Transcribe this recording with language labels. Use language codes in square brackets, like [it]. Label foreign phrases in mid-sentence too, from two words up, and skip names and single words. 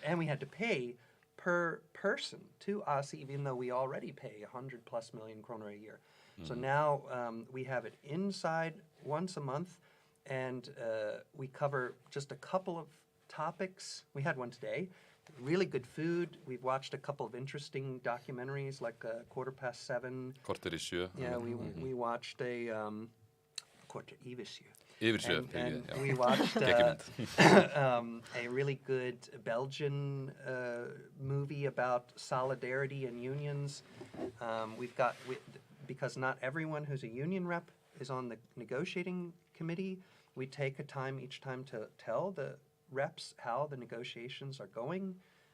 [en] And we had to pay per person to ASI, even though we already pay 100+ million kroner a year. So now we have it inside once a month, and we cover just a couple of topics. We had one today. Really good food. We've watched a couple of interesting documentaries, like 7:15. [is] Korter í sjö. [en] Yeah, we watched a Korter yfir sjö. [is] Yfir sjö. [en] And we watched a really good Belgian movie about solidarity and unions. Because not everyone who's a union rep is on the negotiating committee, we take a time each time to tell the reps how the negotiations are going.